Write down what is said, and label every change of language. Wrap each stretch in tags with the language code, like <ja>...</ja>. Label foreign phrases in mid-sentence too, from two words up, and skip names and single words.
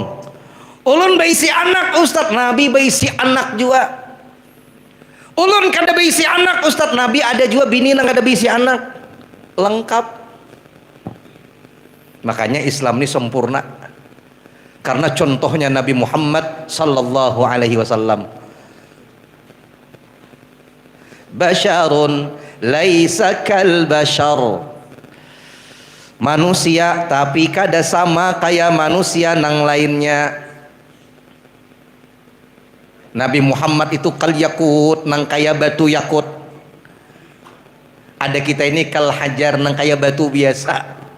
<bjn>Ulun baisi anak Ustadz, Nabi baisi anak juga. Ulun kada baisi anak Ustadz, Nabi ada juga bini nang kada baisi anak. Lengkap. Makanya Islam ini sempurna karena contohnya Nabi Muhammad sallallahu alaihi wasallam.</bjn> <ar>بشر ليس كالبشر,</ar> <bjn>manusia tapi kada sama kayak manusia nang lainnya. Nabi Muhammad itu</bjn> <ar>كالياقوت,</ar> <bjn>nang kaya batu yakut. Ada kita ini</bjn> <ar>كالحجر,</ar> <bjn>nang kaya batu biasa.</bjn>